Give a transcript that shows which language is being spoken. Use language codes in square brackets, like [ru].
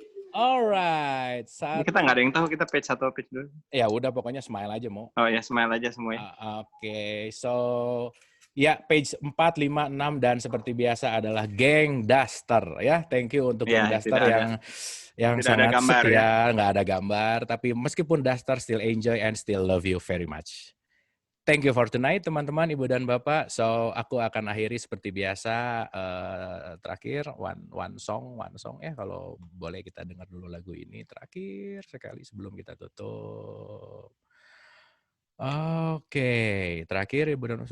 [en] Alright. [id] Ini kita nggak ada yang tahu kita page 1 atau page 2. Ya udah, pokoknya smile aja, Mo. Oh ya, smile aja semuanya. Oke, so ya page 4, 5, 6 dan seperti biasa adalah geng Duster ya. [en] Thank you [id] untuk geng Duster yang sangat gambar, setia, nggak ada gambar, tapi meskipun Duster [en] still enjoy and still love you very much. Thank you for tonight, teman-teman, Ibu dan Bapak. [id] So, aku akan akhiri seperti biasa. Terakhir, [en] one song [id] ya. Kalau boleh kita dengar dulu lagu ini. Terakhir sekali sebelum kita tutup. Oke, terakhir Ibu dan Bapak.